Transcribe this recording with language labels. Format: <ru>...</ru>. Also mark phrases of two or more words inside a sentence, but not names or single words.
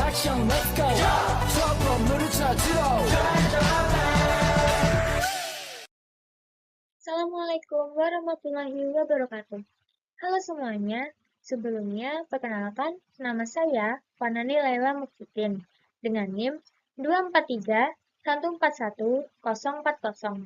<en>let's go.</en> <ko>저 건물을 찾으러.</ko> <ar>السلام عليكم ورحمة الله وبركاته.</ar> <id>Halo semuanya, sebelumnya perkenalkan nama saya Fanani Laila Mukfitin dengan NIM 243141040.</id>